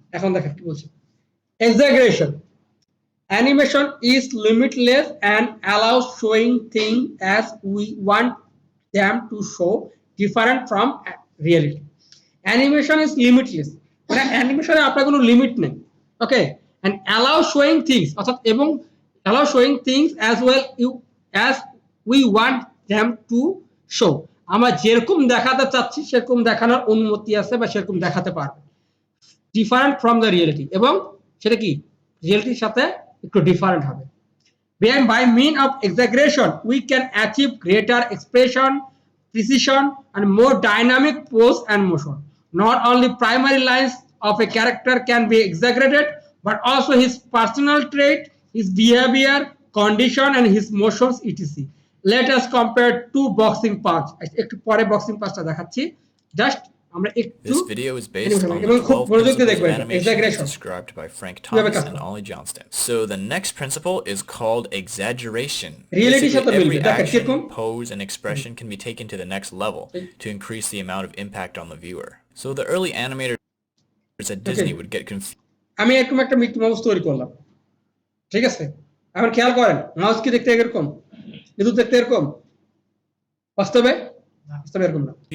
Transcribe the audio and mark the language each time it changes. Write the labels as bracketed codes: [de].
[bn] এখন দেখেন কি বলছে, [en] Exaggeration animation is limitless and allows showing things as we want them to show, different from reality. Animation is limitless, [bn] মানে অ্যানিমেশনে আপনার কোনো লিমিট নেই। ওকে, [en] and allow showing things [bn] অর্থাৎ এবং [en] allow showing things as well as we want them to show, [bn] আমরা যেরকম দেখাতে চাচ্ছি সেরকম দেখানোর অনুমতি আছে বা সেরকম দেখাতে পারবে, [en] different from the reality, [bn] এবং সেটা কি রিয়েলিটির সাথে একটু ডিফারেন্ট হবে। [en] By means of exaggeration we can achieve greater expression, precision and more dynamic pose and motion. Not only primary lines of a character can be exaggerated, but also his personal trait, his behavior, condition and his motions etc. Let us compare two boxing punch। [bn] একটু পরে boxing পাঁচটা দেখাচ্ছি, just আমরা একটু [en] This video is based on the 12 principles of animation described by Frank Thomas and Ollie Johnston. So the next principle is called exaggeration. Basically, every action, pose, and expression can be taken to the next level to increase the amount of impact on the viewer. So the early animators at Disney would get confused. [bn] আমি এরকম একটা Mickey mouse তৈরি করলাম, ঠিক আছে, এখন খেয়াল করেন মাউস কি দেখতে এরকম, বিদ্যুৎ দেখতে এরকম, বাস্তবে এরকম না।